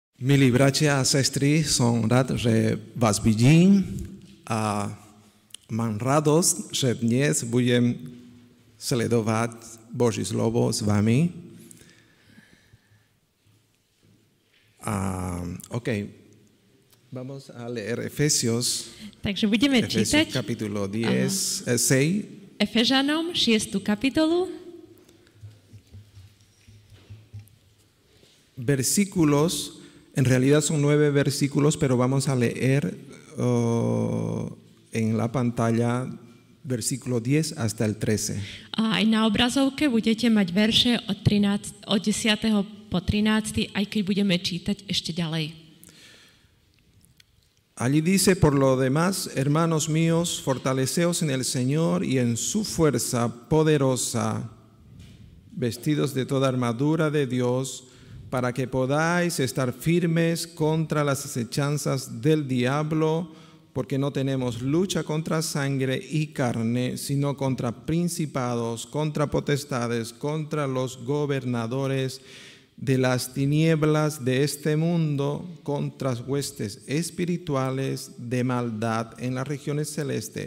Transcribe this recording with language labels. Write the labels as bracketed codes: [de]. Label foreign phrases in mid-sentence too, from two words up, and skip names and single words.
[sk] Milí bratia a sestry, som rád, že vás vidím a mám radosť, že dnes budem sledovať Boží slovo s vami. [es] Vamos a leer Efesios. [sk] Takže budeme čítať [es] Capítulo 6. [sk] Efežanom 6. kapitolu. [es] Versículos. En realidad son 9 versículos, pero vamos a leer en la pantalla versículo 10 hasta el 13. [sk] A aj na obrazovke budete mať verše od 10. po 13, aj keď budeme čítať ešte ďalej. [es] Allí dice, por lo demás, hermanos míos, fortaleceos en el Señor y en su fuerza poderosa, vestidos de toda armadura de Dios, para que podáis estar firmes contra las acechanzas del diablo, porque no tenemos lucha contra sangre y carne, sino contra principados, contra potestades, contra los gobernadores de las tinieblas de este mundo, contra huestes espirituales de maldad en las regiones celestes.